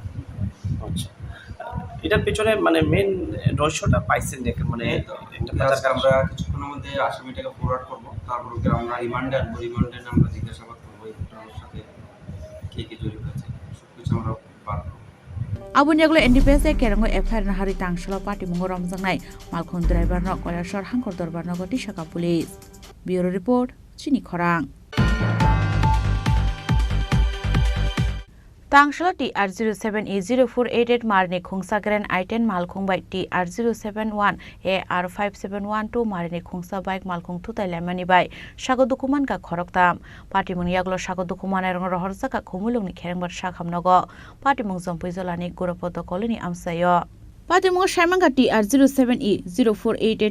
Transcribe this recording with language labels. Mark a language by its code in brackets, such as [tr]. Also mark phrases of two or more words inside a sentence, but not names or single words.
[bn] আচ্ছা, এটার পেছনে মানে মেন রহস্যটা পাইছেন নাকি? মানে আমরা কিছুক্ষণের মধ্যে আসামিটাকে ফরওয়ার্ড করবো, তারপর ওকে আমরা রিমান্ডে আনবো। রিমান্ডে আমরা জিজ্ঞাসাবাদ করবো এই ঘটনার সাথে কে জড়িত আছে, সবকিছু আমরা বার করবো। [trp] Abun yagle NDPS kerango FIR na hari tangsalo party mungo romjangnai malkhon driver no Koilashar hangkor dorbar no goti Shaka Police. [en] Bureau report [trp] Chini Khorang. Tangsalo TR07E0488 marne khungsagren I10 malkhung by TR071 AR5712 marne khungsa bike malkhung thutai lemani by Shago dokuman ka khoroktam party mung yaglo Shago dokuman erong rohorsa ka khumulungni kherengbar shakhamnogo party mung zompui zolani goropoto koloni amsayo Party mung shaimanga TR07E0488